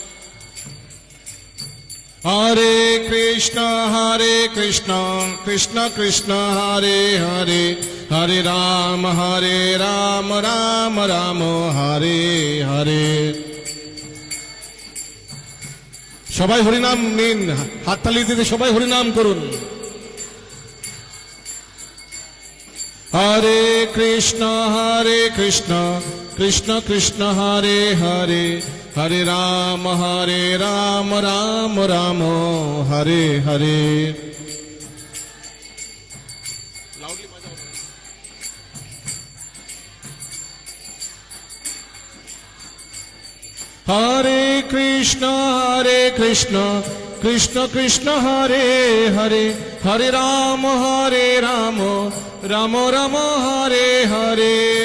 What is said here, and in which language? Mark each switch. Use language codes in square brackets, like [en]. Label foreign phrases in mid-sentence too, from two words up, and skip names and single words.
[sa] হরে কৃষ্ণ কৃষ্ণ কৃষ্ণ হরে হরে হরে রাম রাম রাম হরে হরে [bn] সবাই হরিনাম নিন, হাততালি দিতে সবাই হরিনাম করুন। [sa] হরে কৃষ্ণ কৃষ্ণ কৃষ্ণ হরে হরে হরে রাম রাম রাম হরে হরে। হরে কৃষ্ণ কৃষ্ণ কৃষ্ণ হরে হরে হরে রাম রাম রাম হরে হরে।